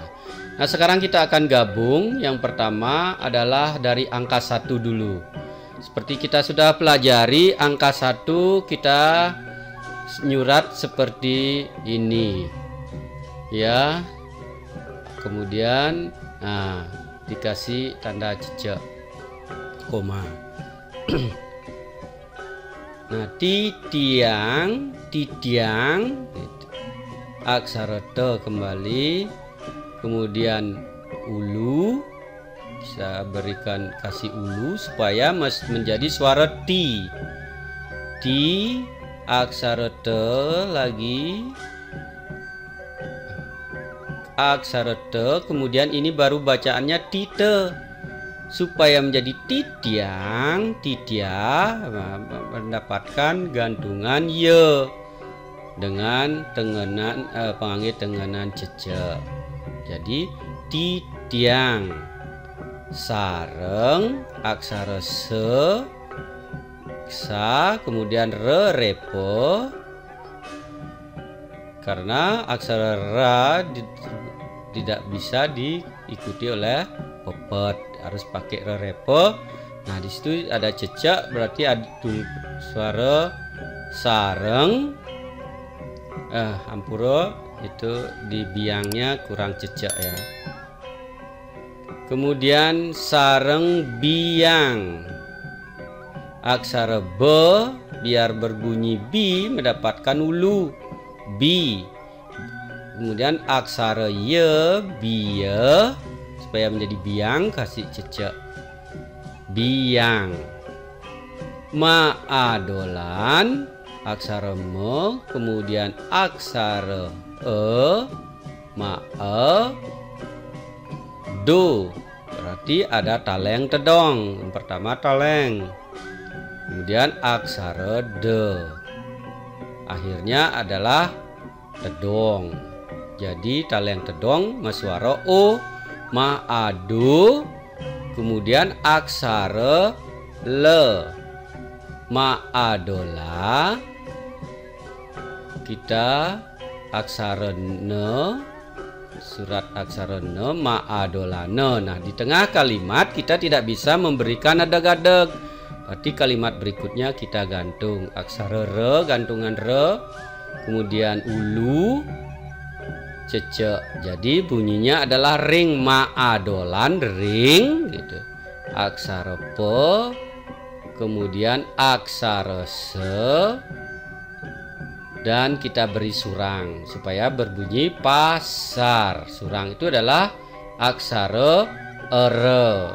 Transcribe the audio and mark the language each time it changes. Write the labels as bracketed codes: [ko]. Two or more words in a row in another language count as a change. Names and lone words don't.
[id] Nah, sekarang kita akan gabung. Yang pertama adalah dari angka 1 dulu. Seperti kita sudah pelajari, angka 1 kita nyurat seperti ini ya. Kemudian dikasih tanda cecak koma. Nah, titiang, aksara T kembali, kemudian ulu, bisa berikan kasih ulu supaya menjadi suara T. T, aksara T lagi, aksara T, kemudian ini baru bacaannya tite. Supaya menjadi titiang, mendapatkan gantungan ye dengan tengenan pengangge tengenan cecek. Jadi titiang. Sareng, aksara se, sa, kemudian re, repo. Karena aksara ra tidak bisa diikuti oleh pepet, harus pakai repo. Nah, di situ ada cecak, berarti ada suara sareng. Hampura itu di biangnya kurang cecak ya. Kemudian [ban] sareng biang. [id] Aksara B biar berbunyi bi mendapatkan ulu, bi. Kemudian aksara Y, biye, supaya menjadi biang kasih cecak biang. Maadolan, aksara me, kemudian aksara ma, do, berarti ada taleng tedong. Yang pertama taleng, kemudian aksara de, akhirnya adalah tedong. Jadi taleng tedong masuara o, maado, kemudian aksara le, maadola. Kita aksara ne, surat aksara ne, maadolane. Nah, di tengah kalimat kita tidak bisa memberikan adag-adag, berarti kalimat berikutnya kita gantung aksara re, gantungan re, kemudian ulu, cece. Jadi bunyinya adalah [ban] ring maadolan ring [id] gitu. Aksara pe, kemudian aksara se, dan kita beri surang supaya berbunyi pasar. Surang itu adalah aksara ere.